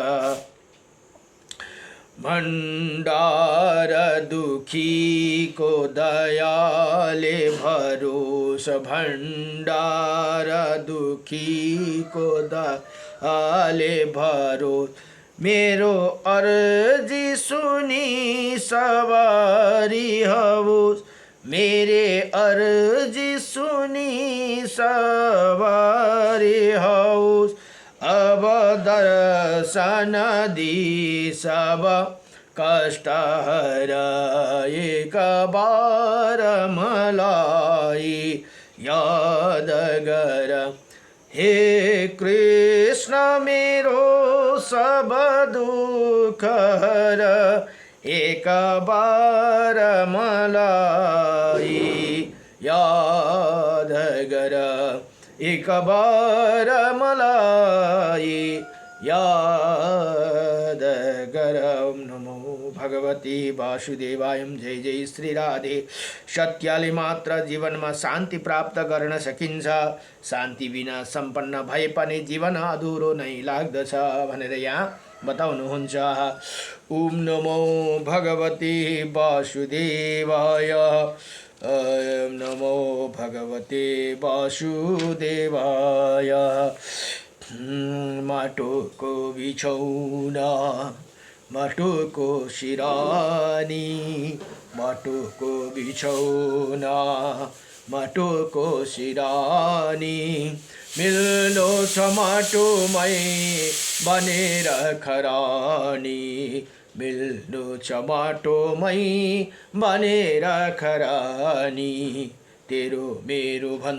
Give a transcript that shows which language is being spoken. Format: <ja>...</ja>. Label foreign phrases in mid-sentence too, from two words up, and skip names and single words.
<ne>भण्डार दुखीको दयाले भरोस भण्डार दुखीको दयाले भरोस मेरो अर्जी सुनी सवारी होस् मेरे अर्जी सुनी सवारी होस् अब दर्शन दी सब कष्ट हर एक बार मलाई याद गर हे कृष्ण मेरो सब दुःख हर एक बार मलाई याद गर एक बार मलाई याद गर</ne> <sa>ओम नमो भगवती वासुदेवाय जय जय श्री राधे</sa> <ne>सत्यले मात्र जीवनमा शान्ति प्राप्त गर्न सकिन्छ शान्ति बिना सम्पन्न भए पनि जीवन अधुरो नै लाग्दछ भनेर यहाँ बताउनुहुन्छ</ne> <sa>ओम नमो भगवती वासुदेवाय ओम नमो भगवते वासुदेवाय</sa> <ne>माटोको बिछौना माटोको सिरानी माटोको बिछौना माटोको सिरानी मिल्दो छ माटोमै बनेर खरानी मिल्दो छ माटोमै बनेर खरानी तेरो मेरो</ne>